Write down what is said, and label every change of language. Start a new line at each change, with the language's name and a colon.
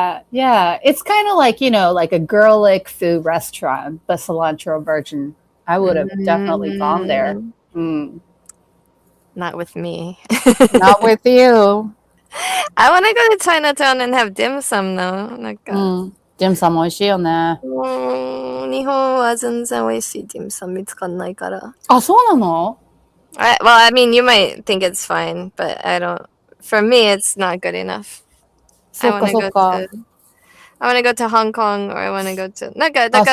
English: Yeah. It's kind of like, you know, like a girlic food restaurant, but cilantro version. I would have definitely gone there. Not with me. Not with you. I want to go to Chinatown and have dim sum though. なんか、
Japanese: dim sum 美味しいよね。日本は全然美味しい dim sum 見つかんないから。あ、そうなの？
English: Well, I mean, you might think it's fine, but I don't. For me, it's not good enough. I want to go to Hong Kong, or I want to go to
Japanese: なんかだから。